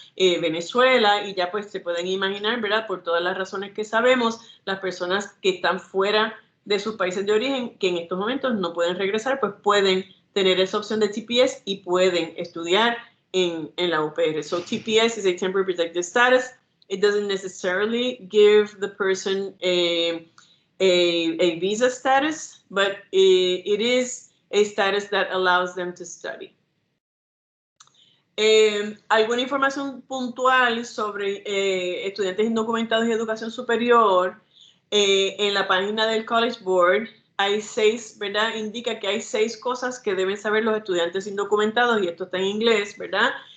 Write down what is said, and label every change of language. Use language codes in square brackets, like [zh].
[es] Venezuela, y ya pues se pueden imaginar, ¿verdad? Por todas las razones que sabemos, las personas que están fuera de sus países de origen, que en estos momentos no pueden regresar, pues pueden tener esa opción de TPS y pueden estudiar en la UPR. [en] So TPS is a temporary protected status. It doesn't necessarily give the person a visa status, but it is a status that allows them to study. [es] Alguna información puntual sobre estudiantes indocumentados y educación superior. En la página del College Board hay 6, ¿verdad? Indica que hay 6 cosas que deben saber los estudiantes indocumentados, y esto está en inglés, ¿verdad?